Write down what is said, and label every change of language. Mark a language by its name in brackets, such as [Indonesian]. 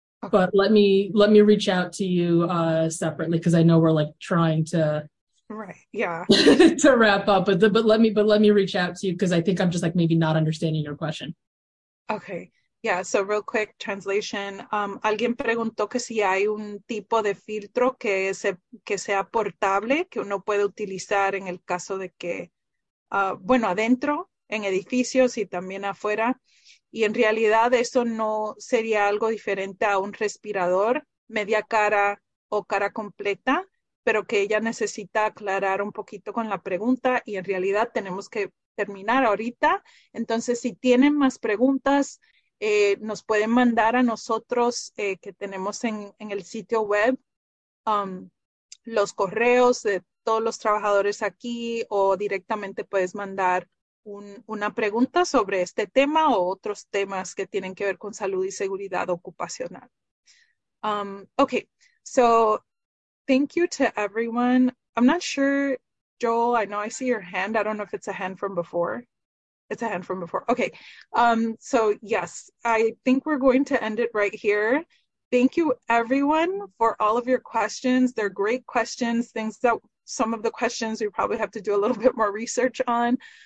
[English] But let me reach out to you separately, because I know we're like trying to to wrap up, but let me reach out to you, because I think I'm just like maybe not understanding your question. So real quick translation. [Spanish] Alguien preguntó que si hay un tipo de filtro que sea portable, que uno puede utilizar en el caso de que, bueno, adentro, en edificios y también afuera. Y en realidad eso no sería algo diferente a un respirador, media cara o cara completa, pero que ella necesita aclarar un poquito con la pregunta y en realidad tenemos que terminar ahorita. Entonces, si tienen más preguntas, nos pueden mandar a nosotros que tenemos en el sitio web los correos de todos los trabajadores aquí o directamente puedes mandar una pregunta sobre este tema o otros temas que tienen que ver con salud y seguridad ocupacional. [English] Okay, so thank you to everyone. I'm not sure, Joel, I know I see your hand. I don't know if it's a hand from before. It's a hand from before. Okay, so yes, I think we're going to end it right here. Thank you, everyone, for all of your questions. They're great questions, things that some of the questions we probably have to do a little bit more research on.